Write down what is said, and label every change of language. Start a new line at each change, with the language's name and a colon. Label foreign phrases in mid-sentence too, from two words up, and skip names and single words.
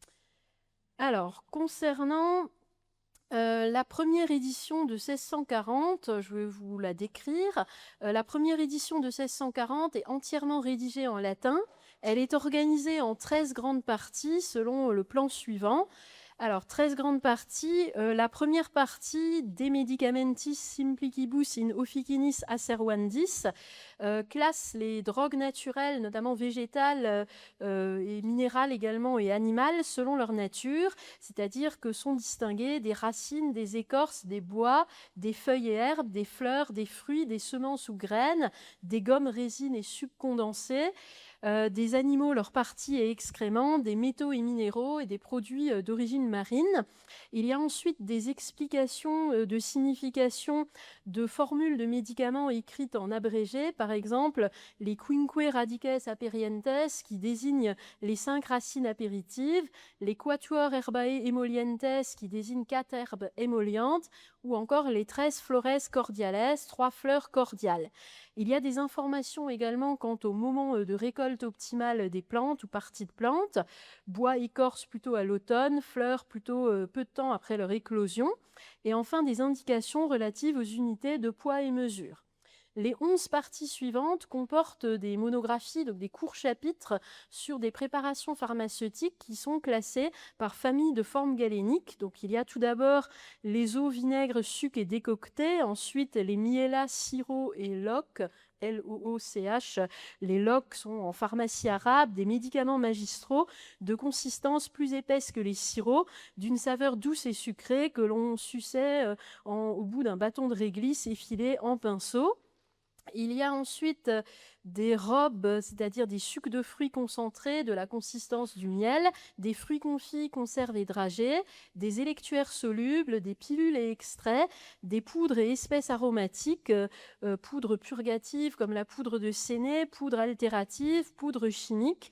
French: Alors, concernant la première édition de 1640, je vais vous la décrire. La première édition de 1640 est entièrement rédigée en latin. Elle est organisée en 13 grandes parties selon le plan suivant. Alors, 13 grandes parties. La première partie,
Latin: De medicamentis simplicibus in officinis asseruandis,
French: classe les drogues naturelles, notamment végétales et minérales également, et animales, selon leur nature, c'est-à-dire que sont distinguées des racines, des écorces, des bois, des feuilles et herbes, des fleurs, des fruits, des semences ou graines, des gommes, résines et sucs condensés, des animaux, leurs parties et excréments, des métaux et minéraux et des produits d'origine marine. Il y a ensuite des explications de signification de formules de médicaments écrites en abrégé, par exemple les
Latin: quinque radices aperientes
French: qui désignent les 5 racines apéritives, les
Latin: quatuor herbae emolientes
French: qui désignent 4 herbes émollientes, ou encore les 13
Latin: flores cordiales,
French: 3 fleurs cordiales. Il y a des informations également quant au moment de récolte optimale des plantes ou parties de plantes, bois écorce plutôt à l'automne, fleurs plutôt peu de temps après leur éclosion, et enfin des indications relatives aux unités de poids et mesure. Les 11 parties suivantes comportent des monographies, donc des courts chapitres sur des préparations pharmaceutiques qui sont classées par famille de formes galéniques. Donc il y a tout d'abord les eaux, vinaigres, sucs et décoctés, ensuite les mielas, sirops et locs, LOOCH. Les locs sont en pharmacie arabe des médicaments magistraux de consistance plus épaisse que les sirops, d'une saveur douce et sucrée que l'on suçait au bout d'un bâton de réglisse effilé en pinceau. Il y a ensuite des robes, c'est-à-dire des sucs de fruits concentrés de la consistance du miel, des fruits confits, conserves et dragées, des électuaires solubles, des pilules et extraits, des poudres et espèces aromatiques, poudre purgative comme la poudre de séné, poudre altérative, poudre chimique.